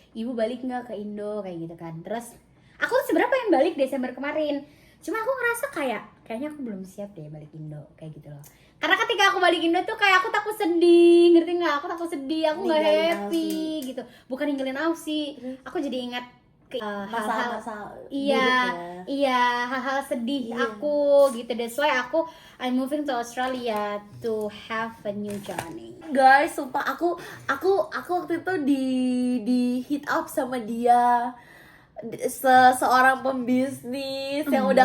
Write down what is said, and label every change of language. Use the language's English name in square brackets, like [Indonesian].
[Indonesian] Ibu balik nggak ke Indo? Kayak gitu kan. Terus aku sebenarnya pengen balik Desember kemarin. Cuma aku ngerasa kayaknya aku belum siap deh balik Indo, kayak gitu loh. Karena ketika aku balik Indo tuh kayak aku takut sedih, ngerti nggak? Aku takut sedih, aku nggak happy gitu. Bukan ninggalin Aussie, aku jadi ingat hal-hal masa-masa iya buruk ya. iya hal-hal sedih Iya. aku gitu. [English] That's why I'm moving to Australia to have a new journey. [Indonesian] Guys, sumpah aku waktu itu di [English] hit up [Indonesian] sama dia, seorang pembisnis yang udah